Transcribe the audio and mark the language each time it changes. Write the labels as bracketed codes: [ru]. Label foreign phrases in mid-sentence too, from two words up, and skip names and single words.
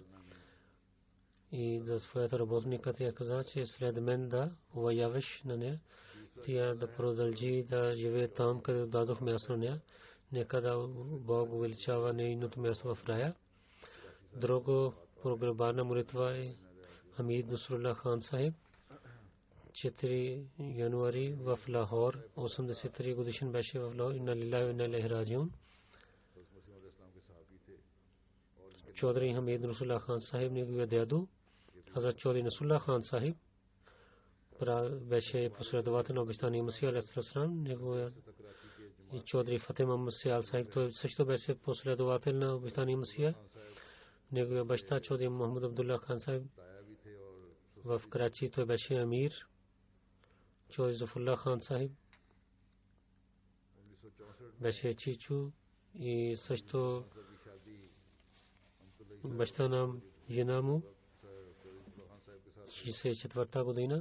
[bg] И за своята работника тя каза, че след мен да уважаваш на нея, тя да продължи да живее там, където дадох място на нея. Нека да Бог увеличава нейното място в рая. Друго погребална молитва е Хамид Насрулла Хан Сахиб. 4 януари в Лахор, 83 годишен беше в Лахор. [ar] إنا لله وإنا إليه راجعون. [bg] Чодри Хамид Насрулла Хан Сахиб неговия дядо, Хазрат Чодри Насрулла Хан Сахиб, беше последовател на обещания Масих [ar] عليه السلام. [bg] Неговия и Чодри Фатих Мохаммад Сиял Сахиб, той също беше последовател на обещания Масих. Неговия баща Чодри Мохаммад Абдулла Хан Сахиб в Карачи, той беше амир. Чодри Зафрулла Хан Сахиб беше чичу и също баща на жена му 64-та година.